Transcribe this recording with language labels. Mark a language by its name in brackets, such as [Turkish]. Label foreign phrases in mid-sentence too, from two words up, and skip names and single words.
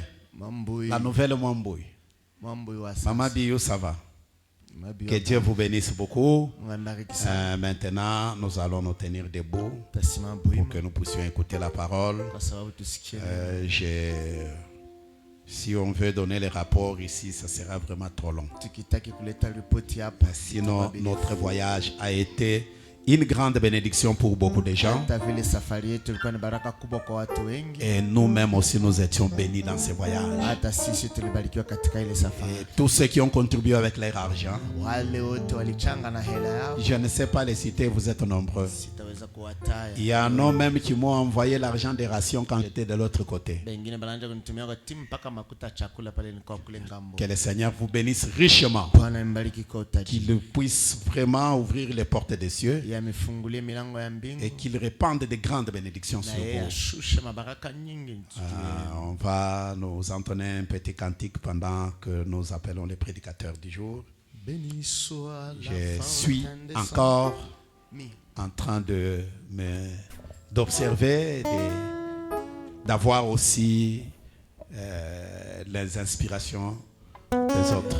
[French] La nouvelle Mamboui. Maman Biou, ça va? Que Dieu vous bénisse beaucoup. Maintenant, nous allons nous tenir debout pour que nous puissions écouter la parole. Si on veut donner les rapports ici, ça sera vraiment trop long. [Swahili] Tukitaki kuleta ripoti hapa. [French] Sinon, notre voyage a été une grande bénédiction pour beaucoup de gens. [Swahili] Hata vile safari yetu ilikuwa ni baraka kubwa kwa watu wengi. [French] Et nous-mêmes aussi, nous étions bénis dans ce voyage. [Swahili] Hata sisi tulibarikiwa katika ile safari. [French] Et tous ceux qui ont contribué avec leur argent, [Swahili] Wale wote walichanga na hela yao. [French] je ne sais pas les citer, vous êtes nombreux. [Swahili] Sitaweza kuwataya. [French] Il y en a même qui m'ont envoyé l'argent des rations quand j'étais de l'autre côté. [Swahili] Bengine balanja kunitumia kwa timu mpaka makuta chakula pale nilikuwa kule ngambo. [French] Que le Seigneur vous bénisse richement. [Swahili] Bwana mbariki kwa utajiri. [French] Qu'il puisse vraiment ouvrir les portes des cieux. [Swahili] Yamefungulia milango ya mbingu. [French] Et qu'il répande de grandes bénédictions sur vous. [Swahili] Ashushe mabaraka nyingi. [French] On va nous entonner un petit cantique pendant que nous appelons les prédicateurs du jour. Béni soit la Je suis encore en train d'observer, d'avoir aussi les inspirations des autres.